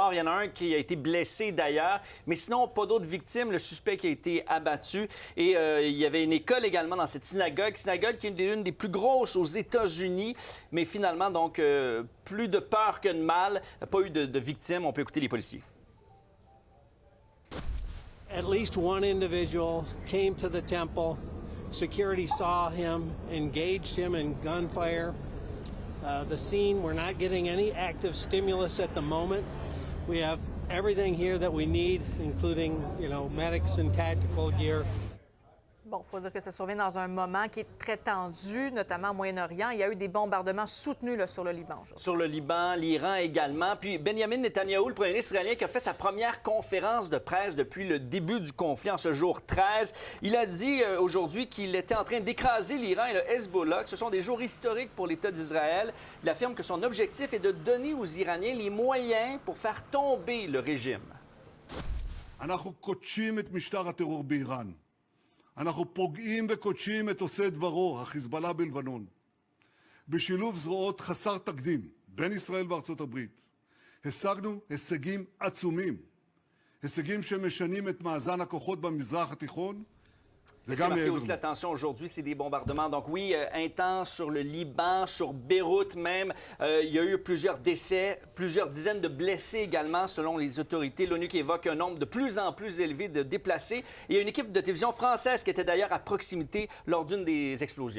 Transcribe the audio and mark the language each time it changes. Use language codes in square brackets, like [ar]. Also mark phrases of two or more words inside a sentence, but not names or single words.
[fr] Il y en a un qui a été blessé d'ailleurs, mais sinon, pas d'autres victimes. Le suspect qui a été abattu. Et il y avait une école également dans cette synagogue qui est une des plus grosses aux États-Unis. Mais finalement, donc, plus de peur que de mal. Pas eu de victimes. On peut écouter les policiers. [en] At least one individual came to the temple. Security saw him, engaged him in gunfire. The scene, we're not getting any active stimulus at the moment. We have everything here that we need, including, medics and tactical gear. [fr] Bon, il faut dire que ça survient dans un moment qui est très tendu, notamment au Moyen-Orient. Il y a eu des bombardements soutenus là, sur le Liban. Sur le Liban, l'Iran également. Puis Benjamin Netanyahou, le premier ministre israélien, qui a fait sa première conférence de presse depuis le début du conflit, en ce jour 13. Il a dit aujourd'hui qu'il était en train d'écraser l'Iran et le Hezbollah, que ce sont des jours historiques pour l'État d'Israël. Il affirme que son objectif est de donner aux Iraniens les moyens pour faire tomber le régime. [he] אנחנו קודשים את משטר הטרור באיראן. אנחנו פוגעים וקודשים את עושה דברו, החיזבאללה בלבנון. בשילוב זרועות חסר תקדים בין ישראל וארצות הברית, השגנו הישגים עצומים. הישגים שמשנים את מאזן הכוחות במזרח התיכון. [fr] Ce qui a marqué aussi l'attention aujourd'hui, c'est des bombardements. Donc oui, intenses sur le Liban, sur Beyrouth même. Il y a eu plusieurs décès, plusieurs dizaines de blessés également, selon les autorités. L'ONU qui évoque un nombre de plus en plus élevé de déplacés. Il y a une équipe de télévision française qui était d'ailleurs à proximité lors d'une des explosions.